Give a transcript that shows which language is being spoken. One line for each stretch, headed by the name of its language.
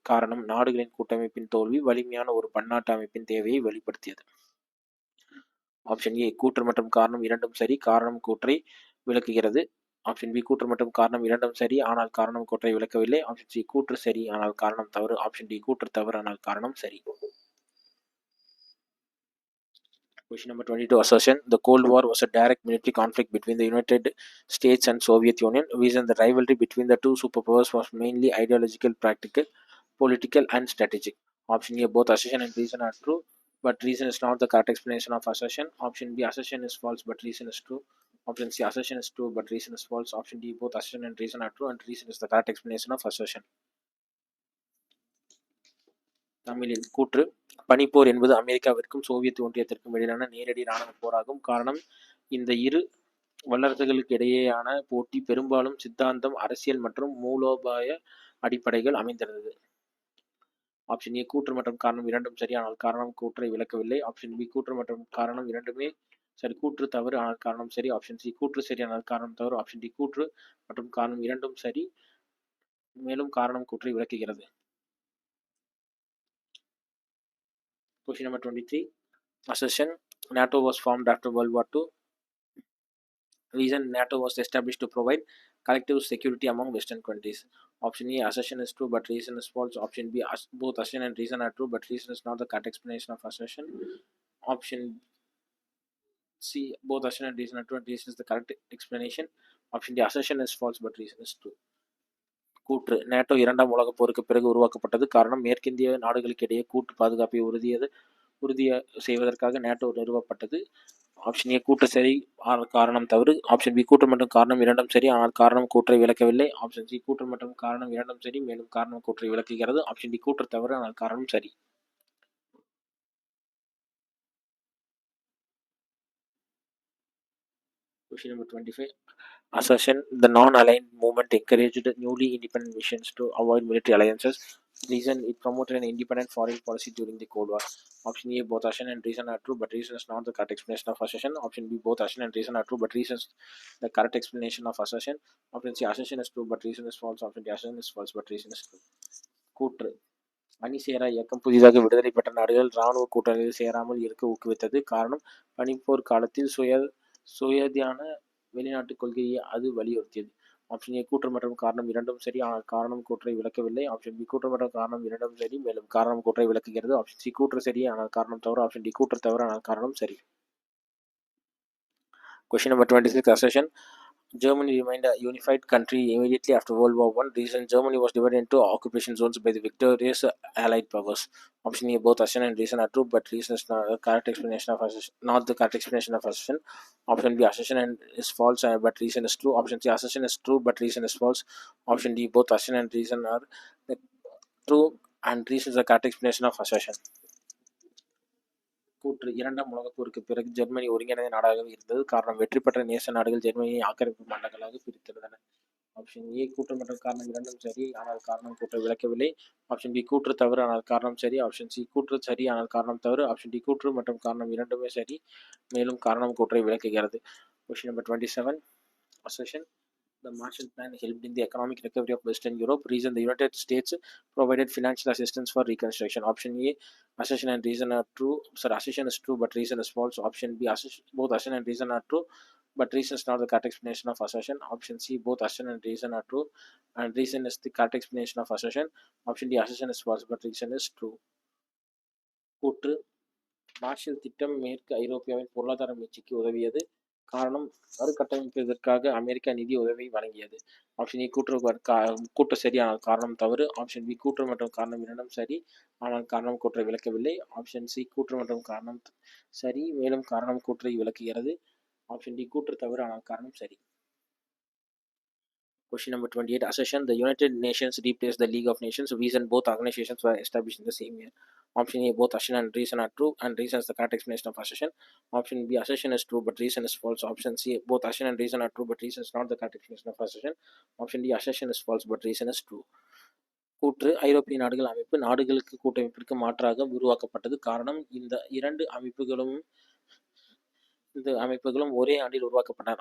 Tamil: காரணம் நாடுகளின் கூட்டமைப்பின் தோல்வி வலிமையான ஒரு பன்னாட்டு அமைப்பின் தேவையை வெளிப்படுத்தியது. ஆப்ஷன் ஏ கூற்று மற்றும் காரணம் இரண்டும் சரி, காரணம் கூற்றை விளக்குகிறது. ஆப்ஷன் பி கூற்று மற்றும் காரணம் இரண்டும் சரி, ஆனால் காரணம் கூற்றை விளக்கவில்லை. ஆப்ஷன் சி கூற்று சரி ஆனால் காரணம் தவறு. ஆப்ஷன் டி கூற்று தவறு ஆனால் காரணம் சரி.
English: Question number 22, assertion. The Cold War was a direct military conflict between the United States and Soviet Union. Reason the rivalry between the two superpowers was mainly ideological, practical, political, and strategic. Option A, both assertion and reason are true, but reason is not the correct explanation of assertion. Option B, assertion is false, but reason is true. Option C, assertion is true, but reason is false. Option D, both assertion and reason are true, and reason is the correct explanation of assertion.
Tamil: தமிழில் கூற்று. பனிப்போர் என்பது அமெரிக்காவிற்கும் Soviet ஒன்றியத்திற்கும் இடையிலான நேரடி இராணுவ போராகும். காரணம், இந்த இரு வல்லரசுகளுக்கு இடையேயான போட்டி பெரும்பாலும் சித்தாந்தம், அரசியல் மற்றும் மூலோபாய அடிப்படைகள் அமைந்திருந்தது. ஆப்ஷன் ஏ, கூற்று மற்றும் காரணம் இரண்டும் சரி, ஆனால் காரணம் கூற்றை விளக்கவில்லை. ஆப்ஷன் பி, கூற்று மற்றும் காரணம் இரண்டுமே சரி, கூற்று தவறு, ஆனால் காரணம் சரி. ஆப்ஷன் சி, கூற்று சரி, ஆனால் காரணம் தவறு. ஆப்ஷன் டி, கூற்று மற்றும் காரணம் இரண்டும் சரி, மேலும் காரணம் கூற்றை விளக்குகிறது.
English: Question number 23. Assertion. NATO was formed after World War II. Reason, NATO was established to provide collective security among Western countries. Option A, assertion is true, but reason is false. Option B, both assertion and reason are true, but reason is not the correct explanation of assertion. Option C, both assertion and reason are true, and reason is the correct explanation. Option D, assertion is false, but reason is true.
Tamil: கூற்று. NATO இரண்டாம் உலகப் போருக்கு பிறகு உருவாக்கப்பட்டது. காரணம், மேற்கிந்திய நாடுகளுக்கிடையே கூட்டு பாதுகாப்பை உறுதி செய்வதற்காக நேட்டோ நிறுவப்பட்டது. ஆப்ஷன் ஏ, கூற்று சரி, காரணம் தவறு. ஆப்ஷன் பி, கூற்று மற்றும் காரணம் இரண்டும் சரி, ஆனால் காரணம் கூற்றை விளக்கவில்லை. ஆப்ஷன் சி, கூற்று மற்றும் காரணம் இரண்டும் சரி, மேலும் காரணம் கூற்றை விளக்குகிறது. ஆப்ஷன் டி, கூற்று தவறு, ஆனால் காரணம் சரி.
English: Question number 25. Assertion. The non-aligned movement encouraged newly independent nations to avoid military alliances. Reason, it promoted an independent foreign policy during the Cold War. Option A, both assertion and reason are true, but reason is not the correct explanation of assertion. Option B, both assertion and reason are true, but reason is the correct explanation of assertion. Option C, assertion is true, but reason is false. Option D, assertion is false, but reason is true.
Tamil: கூற்று. பனிசேரா இயக்கம் புதிதாக விடுதலை பெற்ற நாடுகள் இராணுவ கூட்டணியில் சேராமல் இருக்க ஊக்குவித்தது. காரணம், பனிப்போர் காலத்தில் சுயாதீன வெளிநாட்டுக் கொள்கையை அது வலியுறுத்தியது. ஆப்ஷன் ஏ, கூற்று மற்றும் காரணம் இரண்டும் சரி, ஆனால் காரணம் கூற்றை விளக்கவில்லை. ஆப்ஷன் பி, கூற்று மற்றும் காரணம் இரண்டும் சரி, மேலும் காரணம் கூற்றை விளக்குகிறது. ஆப்ஷன் சி, கூற்று சரி, ஆனால் காரணம் தவறு. ஆப்ஷன் டி, கூற்று தவறு, ஆனால் காரணம் சரி.
English: Question number 26. Assertion. Germany remained a unified country immediately after World War I. Reason, Germany was divided into occupation zones by the victorious Allied powers. Option A, both assertion and reason are true, but reason is not the correct explanation of assertion. Not the correct explanation of assertion. Option B, assertion is false, but reason is true. Option C, assertion is true, but reason is false. Option D, both assertion and reason are true, and reason is the correct explanation of assertion.
Tamil: கூற்று. இரண்டாம் உலகப் போருக்கு பிறகு Germany ஒருங்கிணைந்த நாடாகவே இருந்தது. காரணம், வெற்றி பெற்ற நேச நாடுகள் ஜெர்மனியை ஆக்கிரமிப்பு மண்டலங்களாக பிரித்திருந்தன. ஆப்ஷன் ஏ, கூற்று மற்றும் காரணம் இரண்டும் சரி, ஆனால் காரணம் கூற்றை விளக்கவில்லை. ஆப்ஷன் பி, கூற்று தவறு, ஆனால் காரணம் சரி. ஆப்ஷன் சி, கூற்று சரி, ஆனால் காரணம் தவறு. ஆப்ஷன் டி, கூற்று மற்றும் காரணம் இரண்டுமே சரி, மேலும் காரணம் கூற்றை விளக்குகிறது.
English: Question number 27. Assertion. The Marshall Plan helped in the economic recovery of Western Europe. Reason, the United States provided financial assistance for reconstruction. Option A, assertion and reason are true. Sorry, assertion is true, but reason is false. Option B, both assertion and reason are true, but reason is not the correct explanation of assertion. Option C, both assertion and reason are true, and reason is the correct explanation of assertion. Option D, assertion is false, but reason is true.
Tamil: கூற்று. Marshal திட்டம் மேற்கு ஐரோப்பியாவின் பொருளாதார மீட்சிக்கு உதவியது. காரணம், மறுகட்டமைப்பதற்காக America நிதி உதவி வழங்கியது. Option A, கூற்று சரி, ஆனால் காரணம் தவறு. ஆப்ஷன் பி, கூற்று மற்றும் காரணம் இரண்டும் சரி, ஆனால் காரணம் கூற்றை விளக்கவில்லை. ஆப்ஷன் சி, கூற்று மற்றும் காரணம் சரி, மேலும் காரணம் கூற்றை விளக்குகிறது. ஆப்ஷன் டி, கூற்று தவறு, ஆனால் காரணம் சரி.
English: Question number 28. Assertion. The United Nations replaced the League of Nations. Reason, both organizations were established in the same year. Option A, both assertion and reason are true, and reason is the correct explanation of assertion. Option B, assertion is true, but reason is false. Option C, both assertion and reason are true, but reason is not the correct explanation of assertion. Option D, assertion is false, but reason is true.
Tamil: கூற்று. ஐரோப்பிய நாடுகள் அமைப்பு நாடுகளுக்கு கூட்டமைப்பிற்கு மாற்றாக உருவாக்கப்பட்டது. காரணம், இந்த இரண்டு அமைப்புகளும் ஒரே ஆண்டில் உருவாக்கப்பட்டன.